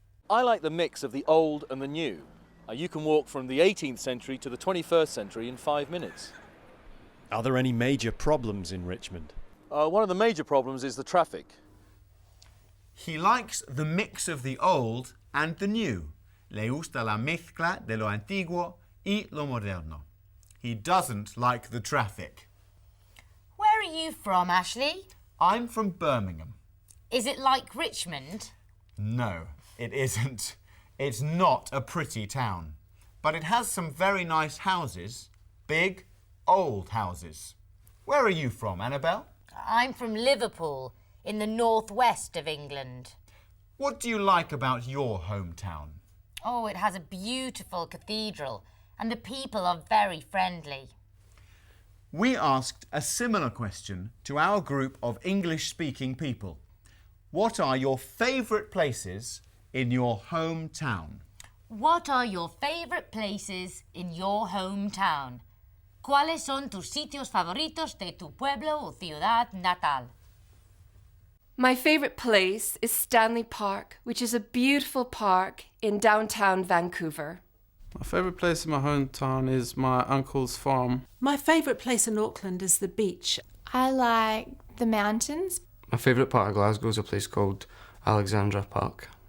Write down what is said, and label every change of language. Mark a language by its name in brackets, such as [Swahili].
[English] I like the mix of the old and the new. You can walk from the 18th century to the 21st century in 5 minutes. Are there any major problems in Richmond? One of the major problems is the traffic. He likes the mix of the old and the new. [Spanish] Le gusta la mezcla de lo antiguo y lo moderno. [English] He doesn't like the traffic. Where are you from, Ashley? I'm from Birmingham. Is it like Richmond? No, it isn't. It's not a pretty town. But it has some very nice houses. Big, old houses. Where are you from, Annabelle? I'm from Liverpool, in the northwest of England. What do you like about your hometown? Oh, it has a beautiful cathedral, and the people are very friendly. We asked a similar question to our group of English-speaking people. What are your favourite places in your hometown? What are your favourite places in your hometown? [Spanish] ¿Cuáles son tus sitios favoritos de tu pueblo o ciudad natal? [English] My favourite place is Stanley Park, which is a beautiful park in downtown Vancouver. My favourite place in my hometown is my uncle's farm. My favourite place in Auckland is the beach. I like the mountains. My favourite part of Glasgow is a place called Alexandra Park.